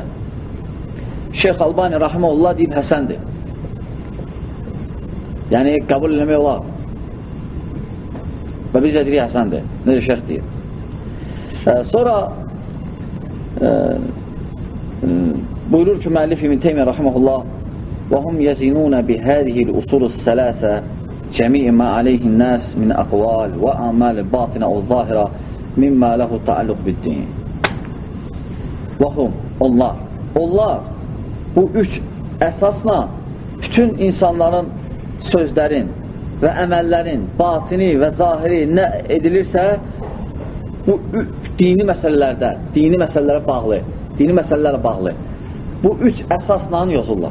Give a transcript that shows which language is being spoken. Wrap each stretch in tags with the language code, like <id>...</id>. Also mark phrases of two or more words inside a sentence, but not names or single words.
<az>Şeyx Albani rahimehullah deyib həsəndir. Yəni, qəbul eləmək olar. Və biz də deyirik həsəndir. Necə şeyx deyir. Sonra buyurur ki, müəllif İbn Teymiyyə rahimehullah</az> <ar>وهم يزنون بهذه الأصول الثلاثة جميع ما عليه الناس من أقوال وأعمال باطنة وظاهرة مما له تعلق بالدين.</ar> <az>Və hum onlar bu üç əsasla bütün insanların sözlərin və əməllərin batini və zahiri nə edilirsə bu dini məsələlərə bağlı bu üç əsasla yazırlar.</az>